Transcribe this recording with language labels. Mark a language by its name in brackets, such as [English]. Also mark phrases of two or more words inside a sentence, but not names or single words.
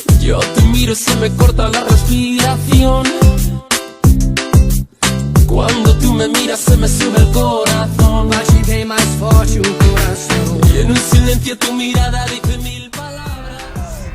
[Spanish] Yo te miro y se me corta la respiración. Quando tu me miras se me sube el corazón. [Portuguese] Bate bem mais forte o coração. [Spanish] Y en un silencio tu mirada dice mil palabras.